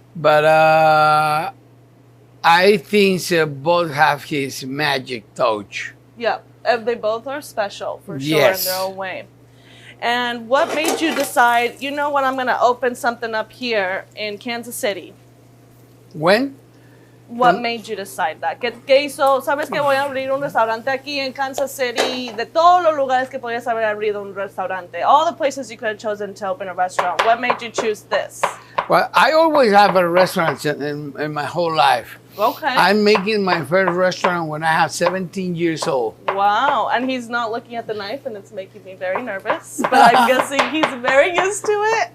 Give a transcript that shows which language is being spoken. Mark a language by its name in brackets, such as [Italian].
[English] But I think both have his magic touch. Yeah. They both are special for sure Yes. in their own way. And what made you decide, you know what, I'm going to open something up here in Kansas City? When? What made you decide that? [Spanish] ¿Qué hizo? ¿Sabes que voy a abrir un restaurante aquí en Kansas City? De todos los lugares que podías haber abierto un restaurante. [English] All the places you could have chosen to open a restaurant. What made you choose this? Well, I always have a restaurant in my whole life. Okay. I'm making my first restaurant when I have 17 years old. Wow. And he's not looking at the knife, and it's making me very nervous. But I'm guessing he's very used to it.